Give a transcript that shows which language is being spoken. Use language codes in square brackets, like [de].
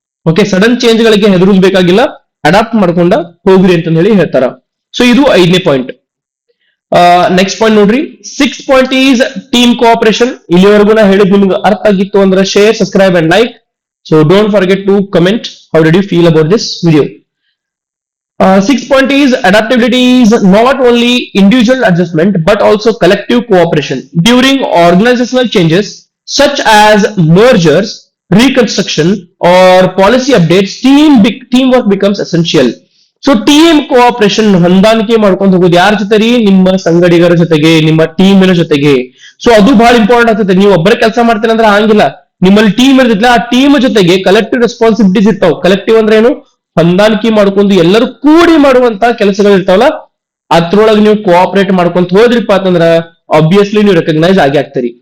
[kn] Okay, sudden change ಗಳಿಗೆ ಹೆದರ್ಬೇಕಾಗಿಲ್ಲ, adapt ಮಾಡ್ಕೊಂಡ ಹೋಗ್ರಿ ಅಂತ ಹೇಳಿ ಹೇಳ್ತಾರ. ಸೊ ಇದು 5ನೇ ಪಾಯಿಂಟ್. ನೆಕ್ಸ್ಟ್ ಪಾಯಿಂಟ್ ನೋಡ್ರಿ, [en] 6th point is team cooperation. [kn] ಇಲ್ಲಿವರೆಗೂ ನಾ ಹೇಳಿದ್ ನಿಮ್ಗೆ ಅರ್ಥ ಆಗಿತ್ತು ಅಂದ್ರೆ [en] Share, subscribe and like. So don't forget to comment how did you feel about this video. 6th point is adaptability is not only individual adjustment but also collective cooperation during organizational changes such as mergers, reconstruction or policy updates. Teamwork becomes essential. [kn] So team cooperation ಹೊಂದಾಣಿಕೆ ಮಾಡ್ಕೊಂಡು ಹೋಗೋದು ಯಾರ ಜೊತೆ ರೀ? ನಿಮ್ಮ ಸಂಗಡಿಗರ ಜೊತೆಗೆ, ನಿಮ್ಮ ಟೀಮಿನ ಜೊತೆಗೆ. ಸೊ ಅದು ಬಹಳ ಇಂಪಾರ್ಟೆಂಟ್ ಆಗ್ತದೆ. ನೀವು ಒಬ್ಬರೇ ಕೆಲಸ ಮಾಡ್ತೀರ ಅಂದ್ರೆ ಹಂಗಿಲ್ಲ, ನಿಮ್ಮಲ್ಲಿ ಟೀಮ್ ಇರ್ತಿಲ್ಲ, ಆ ಟೀಮ್ ಜೊತೆಗೆ ಕಲೆಕ್ಟಿವ್ ರೆಸ್ಪಾನ್ಸಿಬಿಲಿಟೀಸ್ ಇರ್ತಾವ. ಕಲೆಕ್ಟಿವ್ ಅಂದ್ರೆ ಏನು? ಹೊಂದಾಣಿಕೆ ಮಾಡ್ಕೊಂಡು ಎಲ್ಲರೂ ಕೂಡಿ ಮಾಡುವಂತ ಕೆಲಸಗಳು ಇರ್ತಾವಲ್ಲ, ಅದ್ರೊಳಗೆ ನೀವು ಕೋಆಪರೇಟ್ ಮಾಡ್ಕೊಂತ ಹೋದ್ರಿಪ್ಪ ಅಂತಂದ್ರ ಆಬ್ವಿಯಸ್ಲಿ ನೀವು ರೆಕಗ್ನೈಸ್ ಆಗಿ ಆಗ್ತೀರಿ.